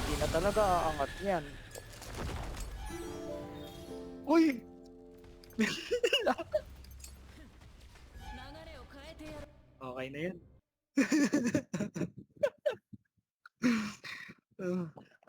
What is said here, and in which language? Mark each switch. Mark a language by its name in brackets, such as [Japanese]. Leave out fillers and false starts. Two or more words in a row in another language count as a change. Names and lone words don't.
[Filipino] talaga aangat yan. Uy! [Japanese] 流れを変えてやる。 [Filipino] Okay na yun.